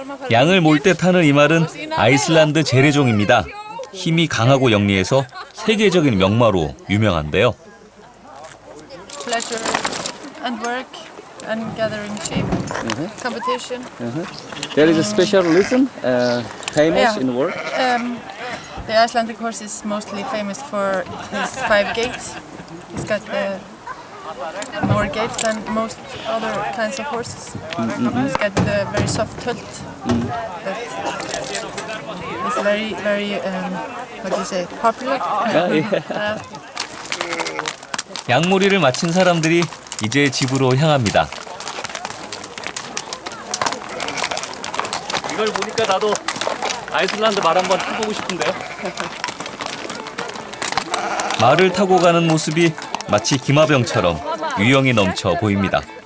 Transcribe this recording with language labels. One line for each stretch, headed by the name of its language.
Korean: 양을 몰 때 타는 이 말은 아이슬란드 재래종입니다. 힘이 강하고 영리해서 세계적인 명마로 유명한데요.
English: Pleasure and work and gathering sheep. Competition. There is a special reason famous Yeah. in the world. The Icelandic horse is mostly famous for his 5 gates. He's got more gates than most other kinds of horses. He's got the very soft tult that is very, what do you say, popular. yeah.
Korean: 양몰이를 마친 사람들이 이제 집으로 향합니다. 이걸 보니까 나도 아이슬란드 말 한번 타보고 싶은데요. 말을 타고 가는 모습이 마치 기마병처럼 유형이 넘쳐 보입니다.